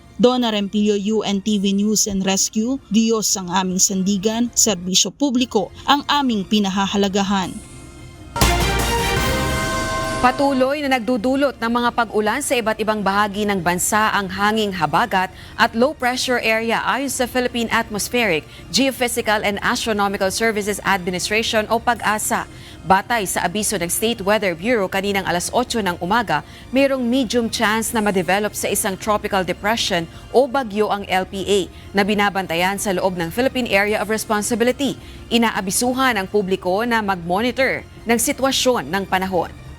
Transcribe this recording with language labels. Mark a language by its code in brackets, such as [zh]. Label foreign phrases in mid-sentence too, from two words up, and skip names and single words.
[tl] Donna Rempilio, UNTV News and Rescue. Diyos ang aming sandigan, serbisyo publiko ang aming pinahahalagahan. Patuloy na nagdudulot ng mga pag-ulan sa iba't ibang bahagi ng bansa ang hanging habagat at low pressure area ayon sa Philippine Atmospheric, Geophysical and Astronomical Services Administration o PAGASA. Batay sa abiso ng State Weather Bureau kaninang alas 8 ng umaga, mayroong [en] medium chance [tl] na ma-develop sa isang [en] tropical depression [tl] o bagyo ang LPA na binabantayan sa loob ng Philippine Area of Responsibility. Inaabisuhan ang publiko na mag-monitor ng sitwasyon ng panahon.